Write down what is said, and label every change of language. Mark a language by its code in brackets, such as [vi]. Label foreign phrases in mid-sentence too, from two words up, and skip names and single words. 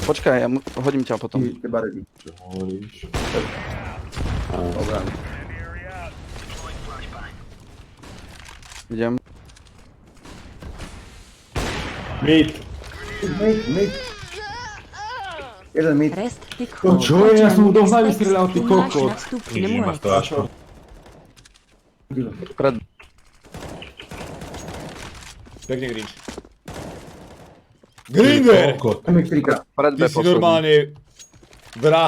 [sk] Počkaj, ja hodím ťa potom. Ty, teba ready. Čo hovoríš? Dobrá. Idem. Mid! Mid. Jeden mid. [en] Rest pick [sk] No hold. čo je? Ja som mu do hlavy Respekt, strieľal, ty tu máš kokot. nastup Vidím, máš to nemůžeš. Ačko. Pred... Pekne Grinch. Grinder! Kokot. Mid 3-krát. Pred B Ty si posledný. normálne vrah.